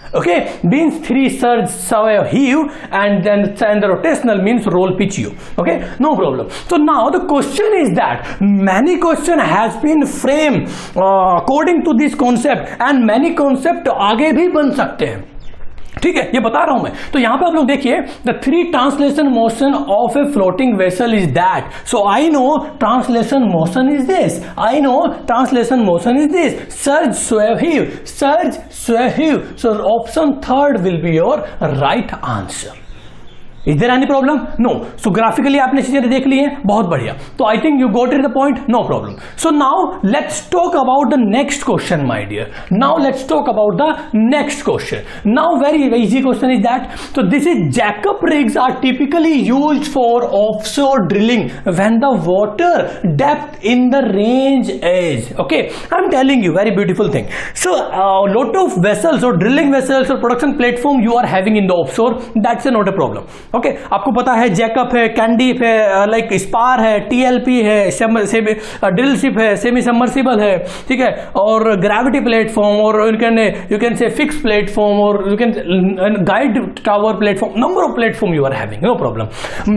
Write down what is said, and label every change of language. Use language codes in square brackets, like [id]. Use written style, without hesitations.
[en] Okay, means 3 surge, sway, heave, and the rotational means roll, pitch, you. Okay, no problem. So now the question is that many question has been framed according to this concept, and many concept [hi] आगे भी बन सकते हैं। ठीक है, ये बता रहा हूं मैं। तो यहां पे आप लोग देखिए, [en] The 3 translation motion of a floating vessel is that. So I know translation motion is this, I know translation motion is this, surge, sway, heave, surge, sway, heave. So option 3rd will be your right answer. Is there any problem? No. So graphically [hi] आपने चीजें देख ली हैं, बहुत बढ़िया। [en] तो I think you got it the point, no problem. So now let's talk about the next question my dear. Now let's talk about the next question. Now very easy question is that, so this is jackup rigs are typically used for offshore drilling when the water depth in the range is, okay, I'm telling you very beautiful thing. So a lot of vessels or drilling vessels or production platform you are having in the offshore, that's not a problem. [hi] Okay, आपको पता है Jacob है, कैंडीफ है, like spar है, TLP है, drill ship है, semi submersible है, ठीक है, और ग्रेविटी प्लेटफॉर्म, और [en] you can say fix platform, [hi] और you can guide tower platform, [en] Number of platform you are having, no problem.